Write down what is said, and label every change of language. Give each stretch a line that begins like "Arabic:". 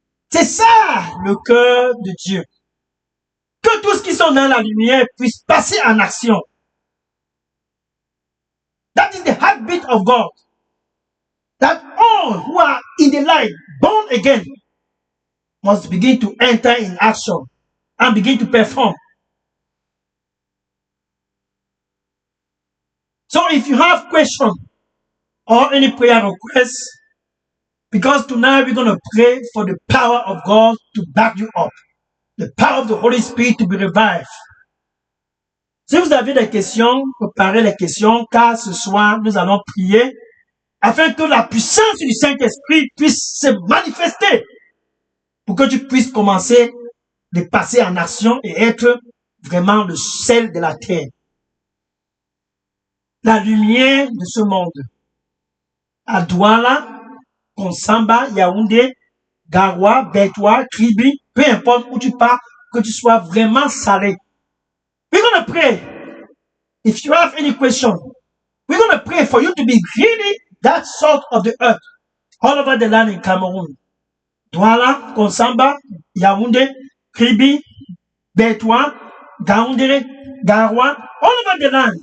French: C'est ça le cœur de Dieu. Que tous qui sont dans la lumière puissent passer en action.
English: That is the heartbeat of God. That all who are in the light, born again, must begin to enter in action and begin to perform. So if you have questions or any prayer requests, because tonight we're going to pray for the power of God to back you up, the power of the Holy Spirit to be revived.
French: Si vous avez des questions, préparez les questions, car ce soir, nous allons prier afin que la puissance du Saint-Esprit puisse se manifester pour que tu puisses commencer de passer en action et être vraiment le sel de la terre. La lumière de ce monde. À Douala, Konsamba, Yaoundé, Garoua, Beltois, Kribi, peu importe où tu pars, que tu sois vraiment salé.
English: We're going to pray. If you have any question, we're going to pray for you to be really that salt of the earth all over the land in Cameroon. Douala, Konsamba, Yaoundé, Kribi, Beltois, Gaoundéré, Garoua, all over the land.